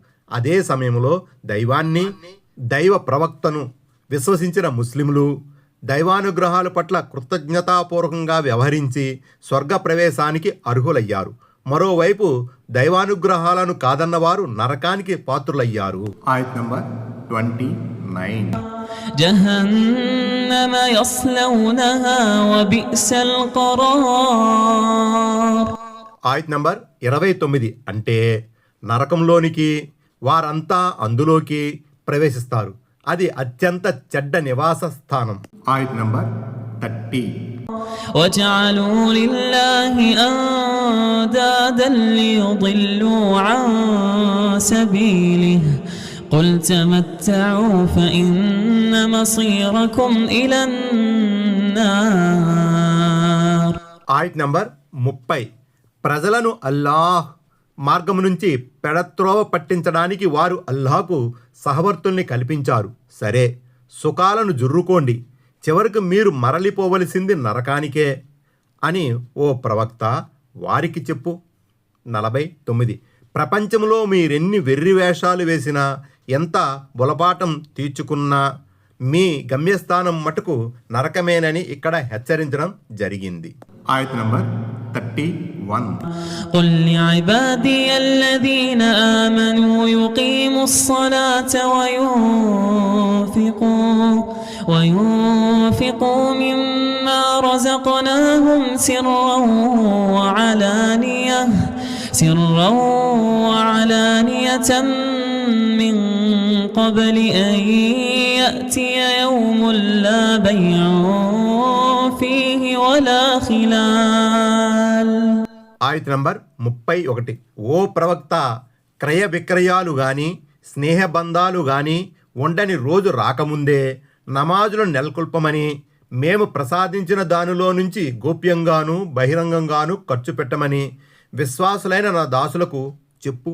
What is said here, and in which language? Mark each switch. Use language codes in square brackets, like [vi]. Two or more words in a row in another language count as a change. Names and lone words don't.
[te] అదే సమయంలో దైవాన్ని, దైవ ప్రవక్తను విశ్వసించిన ముస్లింలు దైవానుగ్రహాల పట్ల కృతజ్ఞతాపూర్వకంగా వ్యవహరించి స్వర్గ ప్రవేశానికి అర్హులయ్యారు. మరోవైపు దైవానుగ్రహాలను కాదన్నవారు నరకానికి పాత్రులయ్యారు. ఆయత్ నంబర్ 29. [ar] جهنم يصلونها وبئس القرار. [te] ఆయత్ నంబర్ 29 అంటే నరకంలోనికి వారంతా అందులోకి ప్రవేశిస్తారు. అది అత్యంత చెడ్డ నివాస స్థానం. ఆయత్ నంబర్ 30. [ar] وجعلوا لله أندادا ليضلوا عن سبيله قل تمتعوا فإن مصيركم إلى النار. [te] ఆయత్ నంబర్ 30 ప్రజలను అల్లాహ్ మార్గం నుంచి పెడత్రోవ పట్టించడానికి వారు అల్లాహకు సహవర్తుల్ని కల్పించారు. సరే, సుఖాలను జుర్రుకోండి, చివరికి మీరు మరలిపోవలసింది నరకానికే అని ఓ ప్రవక్త వారికి చెప్పు. 49 ప్రపంచంలో మీరెన్ని వెర్రి వేషాలు వేసినా, ఎంత బులపాటం తీర్చుకున్నా మీ గమ్యస్థానం మటుకు నరకమేనని ఇక్కడ హెచ్చరించడం జరిగింది. ఆయత్ నంబర్ 31. [ar] قل لعبادي الذين آمنوا يقيموا الصلاة وينفقوا مما رزقناهم سرا وعلانية من قبل أن يأتي يوم لا بيع فيه ولا خلال. [te] ఆయత్ నంబర్ 31 ఓ ప్రవక్త, క్రయ విక్రయాలు గాని స్నేహబంధాలు గాని ఉండని రోజు రాకముందే నమాజులను నెలకొల్పమని, మేము ప్రసాదించిన దానిలో నుంచి గోప్యంగాను బహిరంగంగాను ఖర్చు పెట్టమని విశ్వాసులైన నా దాసులకు చెప్పు.